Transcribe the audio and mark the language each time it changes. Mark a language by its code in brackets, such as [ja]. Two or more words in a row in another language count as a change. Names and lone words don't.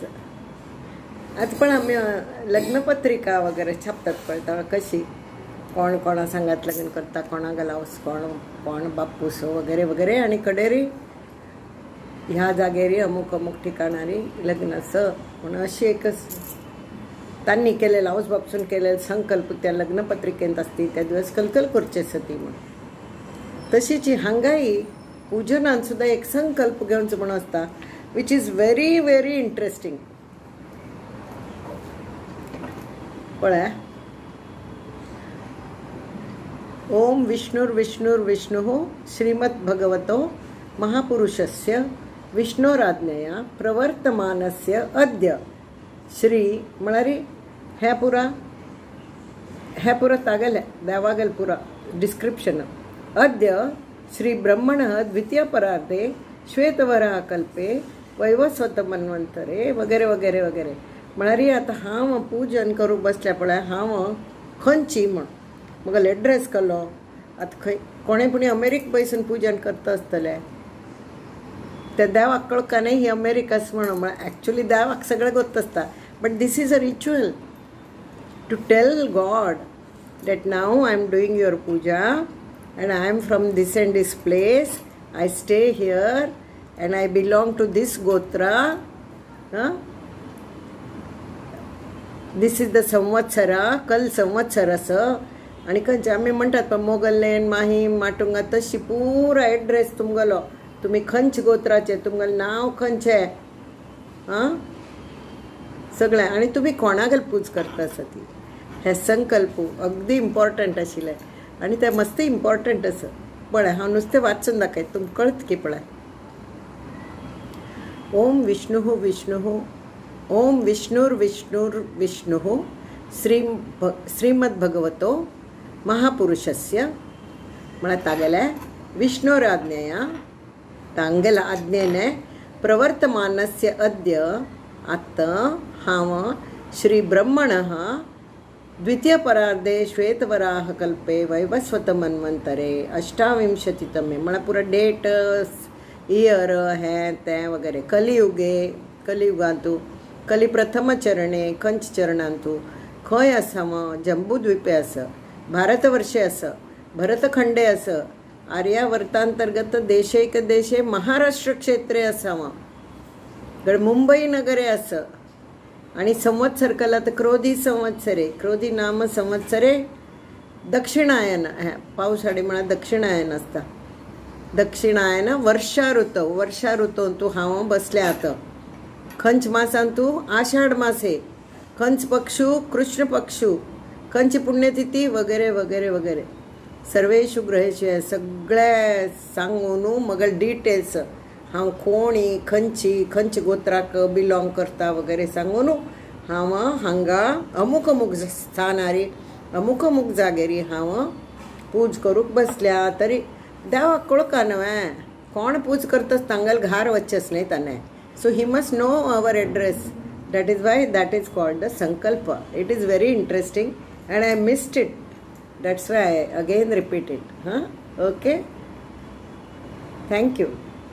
[kok] आतां पण आमी लग्नपत्रिका वगैरे छापतात पळयता कशी कोण कोणा सांगात लग्न करता, कोणा गलावस, कोण बापूस वगैरे वगैरे आनी कडेरी ह्या जागेरी अमूक अमूक ठिकाणारी लग्न असं म्हणून अशी एकच तांणी केलेलं हाऊस बापूसून केलेलं संकल्प त्या लग्नपत्रिकेंत असती त्या दिवस कलकल करचे सती म्हणून. तशीच हांगाय पूजनान सुद्धा एक संकल्प घेवचो म्हणून असता [en] which is very very interesting. [kok] पळय, [sa] ओम विष्णुर्विष्णुर्विष्णुः श्रीमद्भगवतो महापुरुषस्य विष्णोराज्ञया प्रवर्तमानस्य अद्य श्री [kok] म्हळ्यार हे पुरा तागेले देवागेल पुरा डिस्क्रिप्शन. [sa] अद्य श्री ब्रह्मणः द्वितीय परार्धे श्वेतवराह कल्पे वैवस्वत मन्वंतरे वगैरे वगैरे वगैरे. [kok] म्हळ्यार आतां हांव पूजन करूंक बसलें पळय, हांव खंयची म्हण म्हगेलो एड्रेस केलो. आतां खंय कोणें पुणी अमेरिक पयसून पूजन करता आसतले ते देवाक कळका न्ही ही अमेरिकास म्हणून. [en] एक्चुअली [kok] देवाक सगळें गोत आसता, [en] but this is a ritual to tell God that now I am doing your puja and I am from this and this place, I stay here and I belong to this gotra. This is the samvatsara, [kok] कल संवत्सर असं. आणि खंयचे आमी म्हणटात पण मोगल्लेन माहीम माटुंगा तशी पुरा एड्रेस तुमगेलो, तुमी खंयचे गोत्राचे, तुमगेलें नांव खंयचें, सगळें. आनी तुमी कोणागेल पूज करता आसती हे संकल्प अगदी इम्पॉर्टंट आशिल्ले आनी ते मस्त इम्पॉर्टंट आसा. पळय हांव नुस्तें वाचून दाखयत, तुमकां कळत की. पळय, [sa] ओम विष्णुः विष्णुः ओम विष्णुर्विष्णुर्विष्णुः श्रीमद्भगवतो महापुरुषस्य [kok] म्हळ्यार तागेले [sa] विष्णोराज्ञया [kok] तांगेल्या आज्ञेने [sa] प्रवर्तमानस्य अद्य [kok] आतां हांव [sa] श्री ब्रह्मणः द्वितीय परार्धे श्वेतवराह कल्पे वैवस्वत मन्वंतरे अष्टाविंशतितमे [kok] म्हळ्यार पुरो [en] date year [kok] हें तें वगैरे कलियुगांतू [sa] कली प्रथम चरणे [kok] खंयच्या चरणांतू खंय आसा जंबूद्वीपे आसा, भारतवर्षे आसा, भरतखंडे आसा, [sa] आर्यावर्तांतर्गत देशैक देशे महाराष्ट्र क्षेत्रे आसा, मुंबई नगरे आसा. [kok] आणि संवत्सर कला तर [sa] क्रोधी संवत्सरे, क्रोधी नाम संवत्सरे [kok] दक्षिणायन पावसाळी म्हणा दक्षिणायन असता. दक्षिणायन वर्षा ऋतूंतू हांव बसले आतां. खंच मासांतू आषाढ मासे, खंच पक्षू कृष्ण पक्षू, खंची पुण्यतिथी वगैरे वगैरे वगैरे. [sa] सर्वेषु ग्रहेषु [kok] हे सगळे सांगून मगल डिटेल्स हांव कोणी खंयची गोत्राक बिलॉंग करता वगैरे सांगून हांव हांगा अमूक अमूक स्थानारी अमूक अमूक जागेरी हांव पूज करूंक बसल्या. तरी देवाक कळका न्हय कोण पूज करतास तांगेल घार वच्चेस न्ही ताणें. [en] So he must know our address. That is why that is called the संकल्प. It is very interesting and I missed it. That's why I again repeat it. OK, thank you.